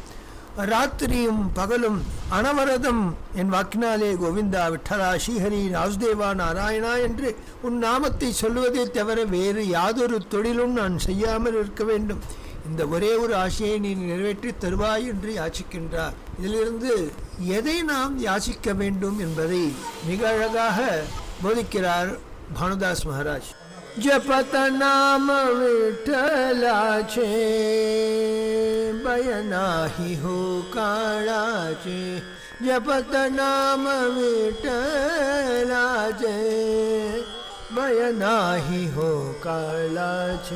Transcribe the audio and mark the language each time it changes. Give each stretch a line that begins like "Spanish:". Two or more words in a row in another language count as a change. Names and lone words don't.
Tamil: ராத்திரியும் பகலும் அனவரதம் என் வாக்கினாலே கோவிந்தா விட்டலா ஸ்ரீஹரி ராசுதேவா நாராயணா என்று உன் நாமத்தை சொல்லுவதை தவிர வேறு யாதொரு தொழிலும் நான் செய்யாமல் இருக்க வேண்டும். இந்த ஒரே ஒரு ஆசையை நீ நிறைவேற்றி தருவாய் என்று யாசிக்கின்றார். இதிலிருந்து எதை நாம் யாசிக்க வேண்டும் என்பதை மிக அழகாக போதிக்கிறார் பானுதாஸ் மகாராஜ்.
Marathi: जपत नाम विठ्ठलाचे भय नाही हो काळाचे. जपत नाम विठ्ठलाचे भय नाही हो काळाचे.